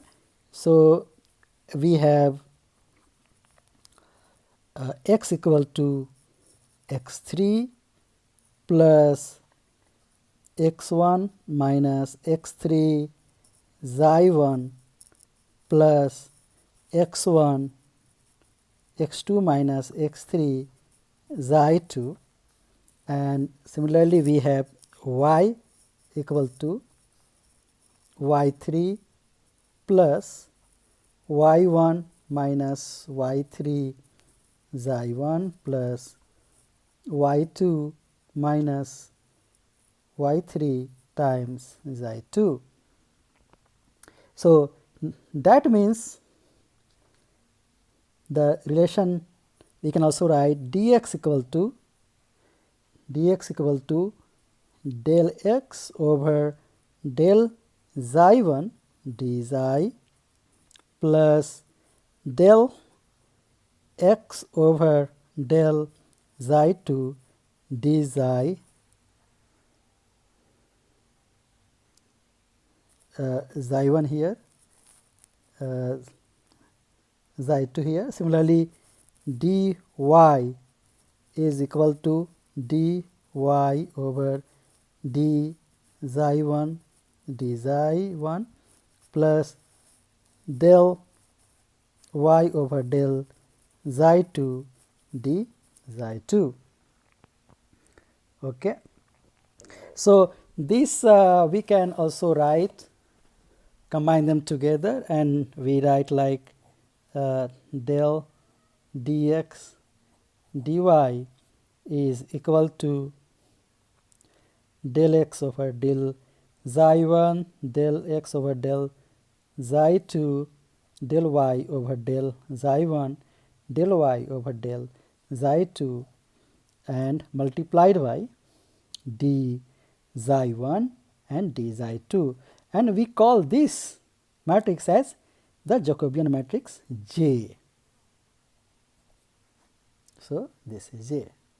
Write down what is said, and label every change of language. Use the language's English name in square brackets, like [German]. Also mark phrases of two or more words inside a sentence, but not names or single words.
[English] So we have x equal to x3 plus x1 minus x3 xi1 plus x1 x2 minus x3 xi2, and similarly we have y equal to y3 plus y1 minus y3 xi1 plus y2 minus y3 times xi2. So, that means the relation we can also write dx equal to del x over del xi1 d xi plus del x over del xi2 d xi xi1 here, xi2 here. Similarly, dy is equal to dy over d xi1 d xi1 plus del y over del xi2 d xi2. Okay. So, this we can also write, combine them together, and we write like del dx dy is equal to del x over del xi1 del x over del xi2 del y over del xi1 del y over del xi2 and multiplied by d xi1 and d xi2, and we call this matrix as the Jacobian matrix J. So, this is J.